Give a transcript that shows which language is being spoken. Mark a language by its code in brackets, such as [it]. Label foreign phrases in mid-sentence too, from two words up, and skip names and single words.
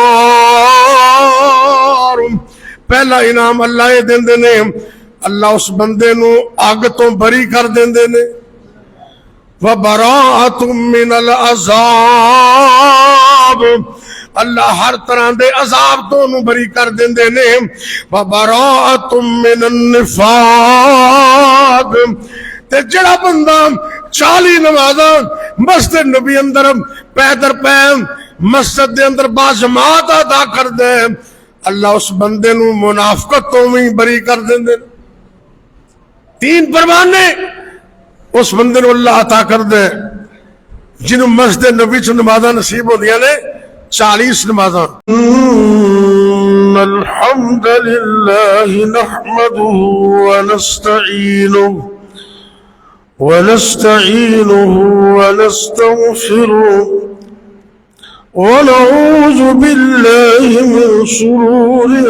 [pa] پہلا انعام اللہ یہ دیندے نے اللہ اس بندے نو اگ تو بری کر دیندے نے. [ar] وبراءۃ من العذاب [pa] اللہ ہر طرح دے عذاب تو نو بری کر دیندے نے. [ar] وبراءۃ من النفاق [pa] تے جڑا بندہ 40 نمازاں مسجد نبی اندر پیدر پہ مسجد دے اندر باجماعت ادا کر دے اللہ اس بندے نو منافقت تو بھی بری کر دیندے. 3 پروانے اس بندے نو اللہ عطا کر دے جنہوں مسجد نبی چ نمازاں نصیب ہوندیاں نے 40 نمازاں. [ar] الحمد للہ نحمده ونستعینه ونستغفره ونعوذ بالله من شرور